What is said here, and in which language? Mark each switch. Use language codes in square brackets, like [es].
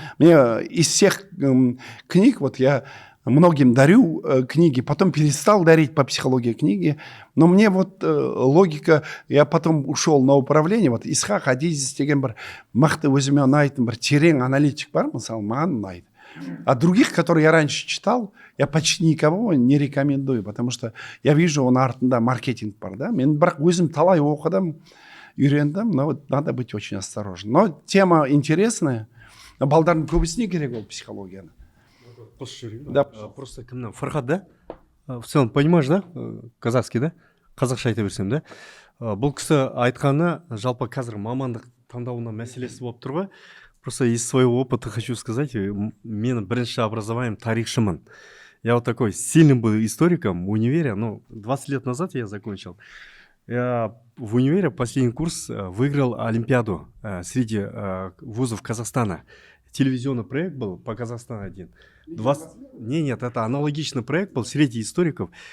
[ru] Мне из всех книг, вот я многим дарю книги, потом перестал дарить по психологии книги, но мне вот логика, я потом ушел на управление, вот Исхақ Адизис [kk] деген бір мықты өзіме ұнайтын бір терең аналитик бар, мысалы, маған ұнайды. [ru] А других, которые я раньше читал, я почти никого не рекомендую, потому что я вижу, [kk] он артында маркетинг бар, да? Мен бірақ өзім талай оқыдым, үйрендім, [ru] но вот надо быть очень осторожным. [kk] Но тема интересная, балдардың көбісіне керек ол психологияны. [ru] Да. [kk] Просто кімнен [ru] Фархат, да? В целом, понимаешь, да? Казахский, да? [kk] Қазақша айта берсем, да? Бұл кісі айтқаны жалпы қазір мамандық таңдауына мәселесі болып тұр ғой. [ru] Просто из своего опыта хочу сказать, [kk] мен бірінші образованием тарихшымын. [ru] Я вот такой сильным был историком в универе, 20 лет назад я закончил. Я в универе последний курс выиграл Олимпиаду среди вузов Казахстана. Телевизионный проект был по Казахстану один. Нет, это аналогичный проект был среди историков.